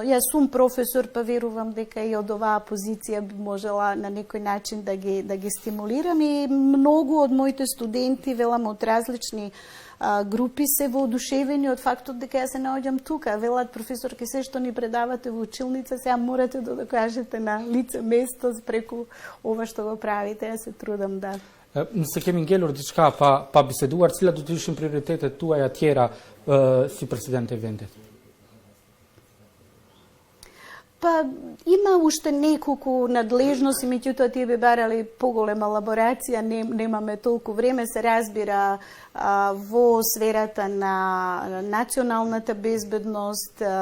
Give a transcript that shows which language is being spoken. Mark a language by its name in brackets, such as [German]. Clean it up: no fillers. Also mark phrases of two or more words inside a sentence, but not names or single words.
[Macedonian] Јас сум професор, па верувам дека и од оваа позиција би можела на некој начин да ги стимулирам и многу од моите студенти, велам, од различни групи се воодушевени од фактот дека ја се наоѓам тука. Велат, професорки, се што ни предавате во училница, сега морате да докажете на лице место преку ова што го правите. Јас се трудам да. [Albanian] Nëse kemi ngelur diçka pa biseduar, cilat do të ishin prioritetet tuaja tjera si presidente e vendit? [Macedonian] Па има уште неколку надлежности, меѓутоа тие би барали поголема елаборација, немаме толку време, се разбира во сферата на националната безбедност,